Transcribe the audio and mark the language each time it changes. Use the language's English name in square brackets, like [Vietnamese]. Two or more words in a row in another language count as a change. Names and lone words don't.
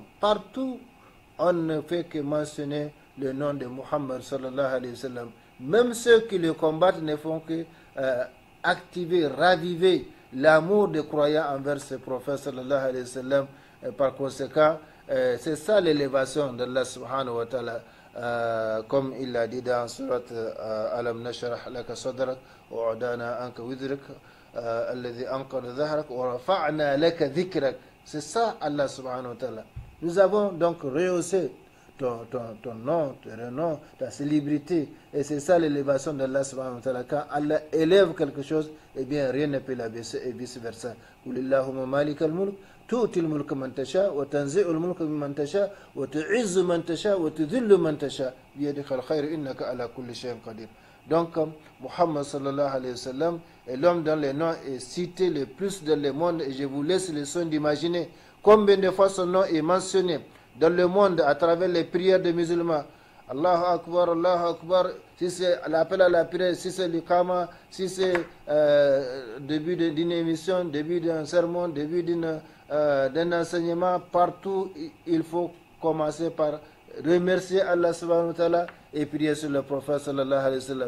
[French] Partout, on ne fait que mentionner le nom de Muhammad [Arabic] صلى الله عليه وسلم. [French] Même ceux qui le combattent ne font que activer, raviver l'amour des croyants envers ce prophète [Arabic] صلى الله عليه وسلم. [French] Par conséquent, c'est ça l'élévation d'Allah [Arabic] سبحانه وتعالى, [French] comme il l'a dit dans [Arabic] سورة ألم نشرح لك صدرك ووضعنا عنك وزرك الذي أنقض ظهرك ورفعنا لك ذكرك. [French] C'est ça Allah [Arabic] سبحانه وتعالى. [French] Nous avons donc rehaussé ton nom, ton renom, ta célébrité, et c'est ça l'élévation d'Allah [Arabic] سبحانه وتعالى. [French] Quand Allah élève quelque chose, eh bien rien ne peut l'abaisser, et vice versa. [Arabic] قل اللهم مالك الملك تؤتي الملك من تشاء وتنزع الملك ممن تشاء وتعز من تشاء وتذل من تشاء بيدك الخير إنك على كل شيء قدير. [French] Donc Muhammad [Arabic] صلى الله عليه وسلم [French] est l'homme dont le nom est cité le plus dans le monde, et je vous laisse le soin d'imaginer combien de fois son nom est mentionné dans le monde à travers les prières des musulmans. [Arabic] الله أكبر الله أكبر, [French] si c'est l'appel à la prière, si c'est l'ikama, si c'est début d'une émission, début d'un sermon, début d'un enseignement, partout il faut commencer par remercier Allah [Arabic] سبحانه وتعالى [French] et prier sur le prophète [Arabic] صلى الله عليه وسلم.